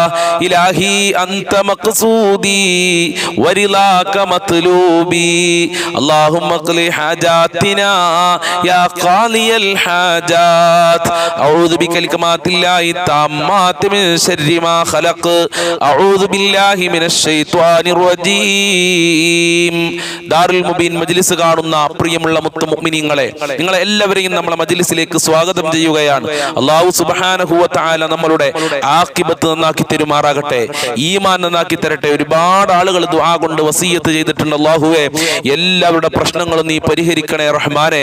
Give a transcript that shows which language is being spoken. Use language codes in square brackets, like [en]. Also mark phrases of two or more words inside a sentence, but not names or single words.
[ar] إلهي أنت مقصودي ورضاك مطلوبي. اللهم اقض حاجاتنا يا قاضي الحاجات. أعوذ بكلمات الله التامات من شر ما خلق. أعوذ بالله من الشيطان الرجيم. [ml] ദാറുൽ മുബീൻ മജ്ലിസ് കാണുന്ന പ്രിയമുള്ള മുഅ്മിനീങ്ങളെ, നിങ്ങളെ എല്ലാവരെയും നമ്മുടെ മജ്ലിസിലേക്ക് സ്വാഗതം ചെയ്യുകയാണ്. [ar] الله سبحانه وتعالى [ml] നമ്മളുടെ ആഖിബത്ത് നന്നാക്കി തരുമാറാകട്ടെ, ഈമാൻ നന്നാക്കി തരട്ടെ. ഒരുപാട് ആളുകൾ ദുആ കൊണ്ട് വസിയത്ത് ചെയ്തിട്ടുണ്ട്. അല്ലാഹുവേ, എല്ലാവരുടെ പ്രശ്നങ്ങളും നീ പരിഹരിക്കണേ റഹ്മാനെ.